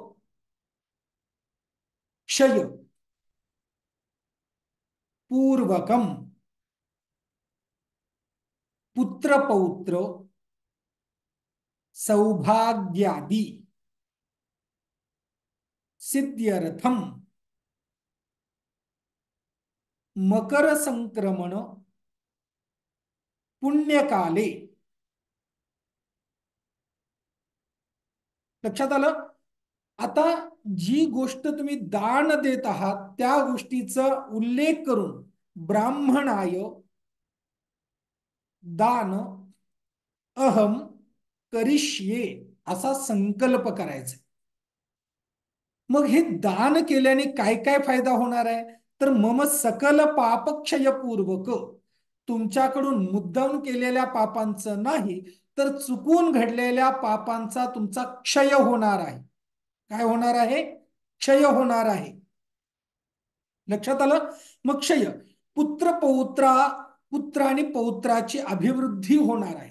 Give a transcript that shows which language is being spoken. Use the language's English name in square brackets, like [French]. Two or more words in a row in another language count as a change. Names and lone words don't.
[Sanskrit] क्षय पूर्वकम पुत्र पौत्र सौभाग्यादि सिद्ध्यर्थम मकर संक्रमण पुण्यकाले. [Marathi] लक्षात आलं? आता जी गोष्ट तुम्ही दान देत आहात त्या गोष्टीचा उल्लेख करून [Sanskrit] ब्राह्मणाय दान अहम करिष्ये [Marathi] असा संकल्प करायचा. मग हे दान केल्याने काय काय फायदा होणार आहे तर [Sanskrit] मम सकल पापक्षयपूर्वक [Marathi] तुमच्याकडून मुद्दाम केलेल्या पापांचं नाही तर चुकून घडलेल्या पापांचा तुमचा क्षय होणार आहे. काय होणार आहे? क्षय होणार आहे. लक्षात आलं? मग क्षय पुत्र आणि पौत्राची अभिवृद्धी होणार आहे.